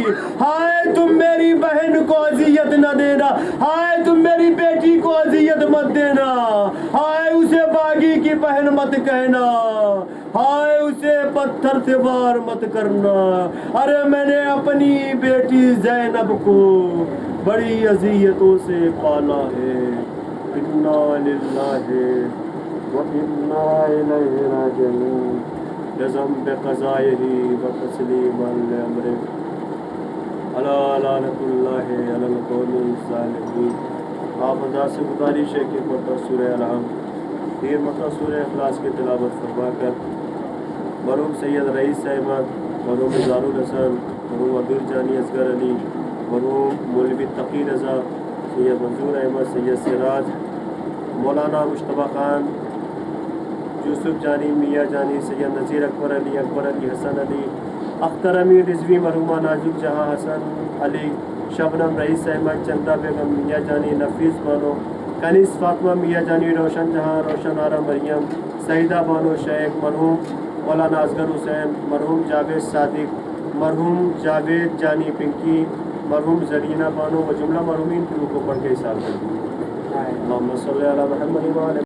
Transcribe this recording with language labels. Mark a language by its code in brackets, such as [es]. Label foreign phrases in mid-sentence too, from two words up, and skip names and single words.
[ur] ہائے تم میری بہن کو اذیت نہ دینا، ہائے تم میری بیٹی کو اذیت مت دینا، ہائے اسے باغی کی بہن مت کہنا، ہائے اسے پتھر سے وار مت کرنا. ارے میں نے اپنی بیٹی زینب کو بڑی اذیتوں سے پالا ہے. [ar] إنا لله وإنا إليه راجعون. جزم بقضائه وتسليماً لأمره ألا لعنة الله على القوم الظالمين. [ur] آپ ادا سے گزارش ہے کہ مطلب سورہ الحم پھر مطلب سورہ اخلاص کی تلاوت فرما کر مرحوم سید رئیس احمد، مرحوم اظہار الحسن، مرحوم عبد الجانی اصغر علی، مرحوم مولوی تقی رضا، سید منظور احمد، سید سراج، مولانا مشتبہ خان, یوسف جانی، میاں جانی، سید نذیر اکبر علی، حسن علی, اختر امیر رضوی، مرحومہ نازک جہاں حسن علی، شبنم رئیس احمد، چندا بیگم، میاں جانی، نفیس بانو، کنیز فاطمہ، میاں جانی، روشن جہاں، روشن آرا مریم، سعیدہ بانو شیخ، مرحوم مولانا اصغر حسین، مرحوم جاوید صادق، مرحوم جاوید جانی پنکی، مرحوم زرینہ بانو و جملہ مرحومین کی روح کو پڑھ کے حساب کر دیے.